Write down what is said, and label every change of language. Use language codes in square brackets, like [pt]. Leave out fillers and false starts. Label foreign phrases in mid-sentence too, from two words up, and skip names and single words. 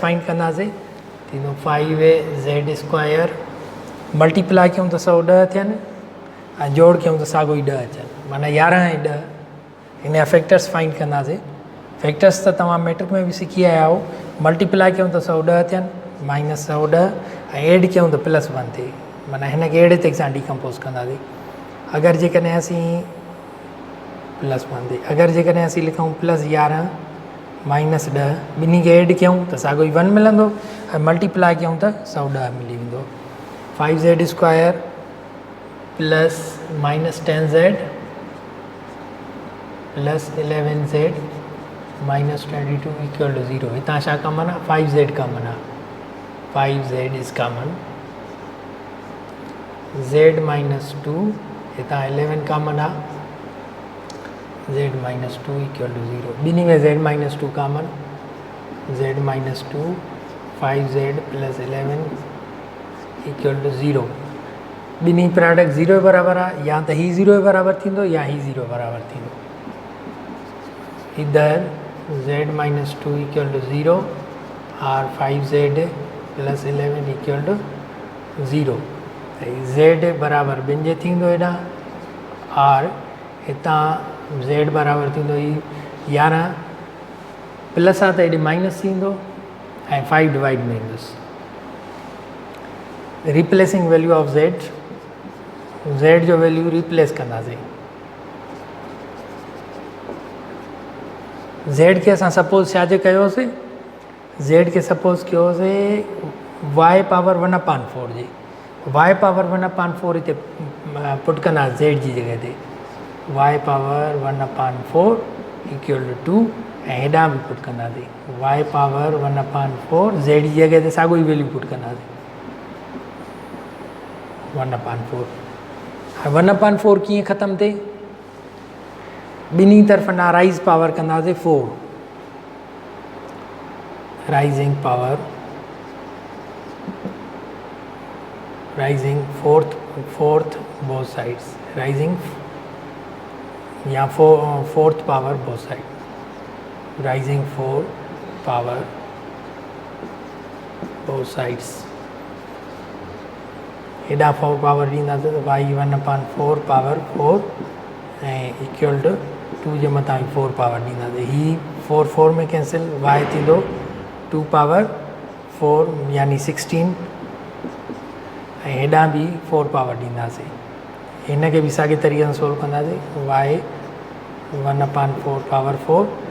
[sd] फाइंड कंदासीं थींदो 5z स्क्वायर मल्टीप्लाई कयूं त 110 थियनि ऐं जोड़ कयूं त साॻो ई 10 अचनि माना 11 ऐं 10 हिन जा फैक्टर्स फाइंड कंदासीं फैक्टर्स त तव्हां मैट्रिक में बि सिखी आया आहियो मल्टीप्लाई कयूं त 110 थियनि माइनस 110 ऐं एड कयूं त +1 थिए माना हिन खे अहिड़े तरीक़े सां डिकम्पोज़ कंदासीं अगरि जेकॾहिं असीं +1 थिए अगरि जेकॾहिं असीं लिखूं +11 माइनस 10 ॿिन्ही खे एड कयूं त साॻो ई 1 मिलंदो ऐं मल्टीप्लाई कयूं त 110 मिली वेंदो 5z स्क्वायर [en] plus minus 10z plus 11z minus 22 equal to 0 [sd] हितां छा कॉमन आहे 5z कॉमन आहे [en] 5z is common [sd] z माइनस 2 हितां 11 कॉमन आहे [en] z minus 2 equal to 0 [sd] ॿिन्ही में z माइनस 2 कॉमन z माइनस 2 [en] 5z plus 11 equal to 0 [sd] ॿिन्ही प्रोडक्ट 0 जे बराबरि आहे या त ही 0 जे बराबरि थींदो या ही 0 बराबरि थींदो इधर [en] z minus 2 equal to 0 [sd] और [en] 5z plus 11 equal to 0 [sd] z बराबरि ॿिनि जे थींदो हेॾां और हितां z बराबरि थींदो ही 11 प्लस आहे त हेॾे माइनस थींदो ऐं 5 डिवाइड में ईंदुसि [en] replacing value of z [sd] जो वैल्यू रिप्लेस कंदासीं z खे असां सपोज़ छा जे कयोसीं ज़ेड खे सपोज़ कयोसीं [en] y power 1/4 [sd] जे [en] y power 1/4 [sd] हिते पुट कंदा ज़ेड जी जॻह ते [en] y power 1/4 equal to 2 [sd] ऐं हेॾां बि पुट कंदासीं [en] y power 1/4 [sd] ज़ेड जी जॻह ते साॻियो ई वैल्यू पुट कंदासीं 1/4 1/4 कीअं ख़तमु थिए ॿिन्ही तरफ़ ना [en] raise power [sd] कंदासीं 4 [en] rising power rising fourth both sides rising [sd] या [en] fourth power both sides rising 4 power both sides [sd] हेॾा 4 पावर ॾींदासीं त y 1/4 पावर 4 ऐं [en] equal to 2 [sd] जे मथां 4 पावर ॾींदासीं ही 4 में कैंसिल y थींदो 2 पावर 4 यानी 16 ऐं हेॾां बि 4 पावर ॾींदासीं हिन खे बि साॻे तरीक़े सां सोल्व कंदासीं y 1/4 पावर 4